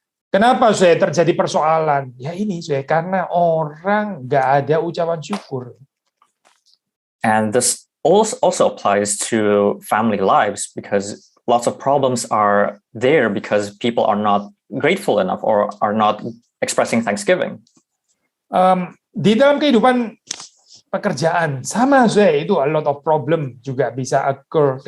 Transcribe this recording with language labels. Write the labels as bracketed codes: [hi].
[id] Kenapa saya terjadi persoalan? Ya ini saya karena orang nggak ada ucapan syukur. [en] And this also applies to family lives because lots of problems are there because people are not grateful enough or are not expressing thanksgiving. [id] Di dalam kehidupan pekerjaan sama saya itu [en] a lot of problem [id] juga bisa occur.